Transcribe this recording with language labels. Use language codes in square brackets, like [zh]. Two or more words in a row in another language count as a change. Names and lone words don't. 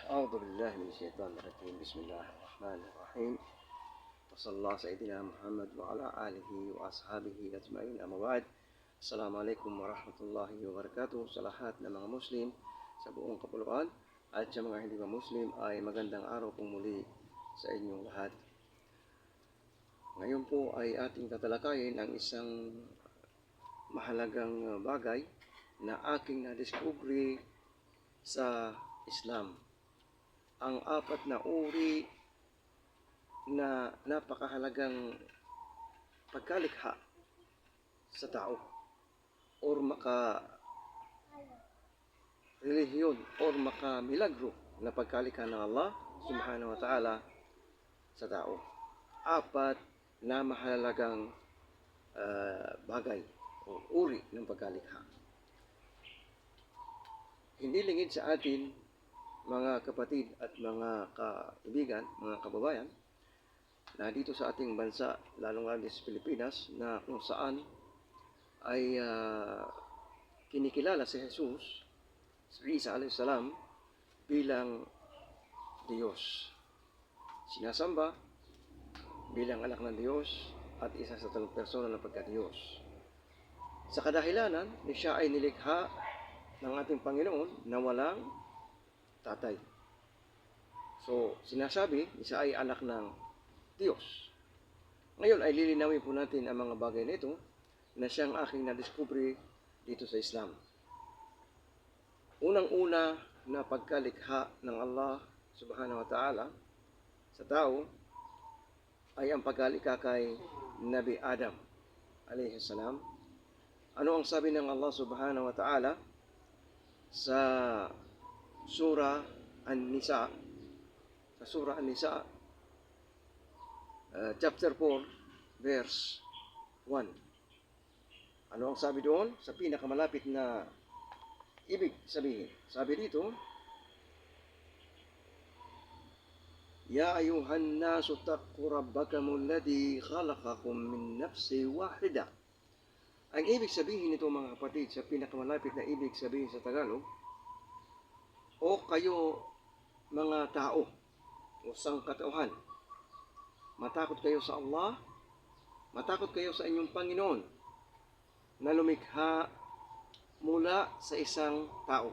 [ar] أعوذ بالله من الشيطان الرجيم. بسم الله الرحمن الرحيم. وصلى الله سيدنا محمد وعلى آله وأصحابه أجمعين. أما بعد. السلام عليكم ورحمة الله وبركاته [tl] sa lahat ng mga Muslim sa buong kapuluan at sa mga hindi pa Muslim ay magandang araw pong muli sa inyong lahat. Ngayon po ay ating tatalakayin ang isang mahalagang bagay na aking na-discovery sa Islam. Ang apat na uri na napakahalagang pagkalikha sa tao or maka-relihiyon or maka-milagro na pagkalikha ng Allah [ar] سبحانه وتعالى [tl] sa tao. Apat na mahalagang bagay o uri ng pagkalikha. Hindi lingid sa atin, mga kapatid at mga kaibigan, mga kababayan, na dito sa ating bansa, lalong-lalo sa Pilipinas, na kung saan ay kinikilala si Jesus, si Isa [ar] عليه السلام, [tl] bilang Diyos. Sinasamba bilang anak ng Diyos at isa sa tatlong persona ng pagka-Diyos. Sa kadahilanan, siya ay nilikha ng ating Panginoon na walang tatay. So, sinasabi, siya ay anak ng Diyos. Ngayon ay lilinawin po natin ang mga bagay na ito na siyang aking na-discovery dito sa Islam. Unang-una na pagkalikha ng Allah [ar] سبحانه وتعالى [tl] sa tao ay ang pagkalikha kay Nabi Adam [ar] عليه السلام. [tl] Ano ang sabi ng Allah [ar] سبحانه وتعالى [tl] sa Surah An-Nisa, sa Surah An-Nisa, [en] chapter 4, verse 1. [tl] Ano ang sabi doon? Sa pinakamalapit na ibig sabihin. Sabi dito, [ar] يا أيها الناس اتقوا ربكم الذي خلقكم من نفس واحدة. [tl] Ang ibig sabihin nito, mga kapatid, sa pinakamalapit na ibig sabihin sa Tagalog, o kayo mga tao o sangkatauhan, matakot kayo sa Allah, matakot kayo sa inyong Panginoon na lumikha mula sa isang tao.